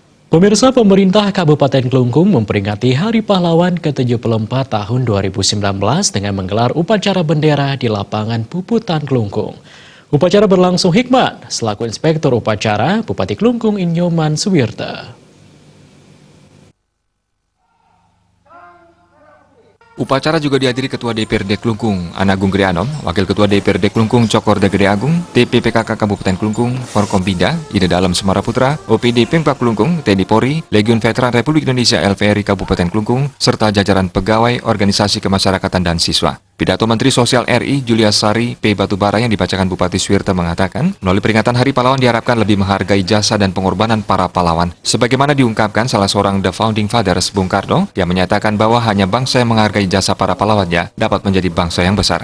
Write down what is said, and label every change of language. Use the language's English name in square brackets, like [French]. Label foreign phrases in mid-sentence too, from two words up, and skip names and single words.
[Indonesian] Pemirsa, pemerintah Kabupaten Klungkung memperingati Hari Pahlawan ke-74 tahun 2019 dengan menggelar upacara bendera di lapangan Puputan Klungkung. Upacara berlangsung hikmat, selaku Inspektur Upacara Bupati Klungkung Inyoman Suwirte. Upacara juga dihadiri Ketua DPRD Klungkung, Ana Agung Gede Anom, Wakil Ketua DPRD Klungkung Cokorda Gede Agung, TPPKK Kabupaten Klungkung, Forkompinda, Ide Dalam Semara Putra, OPD Pemkab Klungkung, TNI Polri, Legiun Veteran Republik Indonesia LVRI Kabupaten Klungkung, serta jajaran pegawai, organisasi kemasyarakatan dan siswa. Pidato Menteri Sosial RI Julia Sari P. Batubara yang dibacakan Bupati Suwirte mengatakan, melalui peringatan Hari Pahlawan diharapkan lebih menghargai jasa dan pengorbanan para pahlawan. Sebagaimana diungkapkan salah seorang [English] The Founding Fathers, [Indonesian] Bung Karno, yang menyatakan bahwa hanya bangsa yang menghargai jasa para pahlawannya dapat menjadi bangsa yang besar.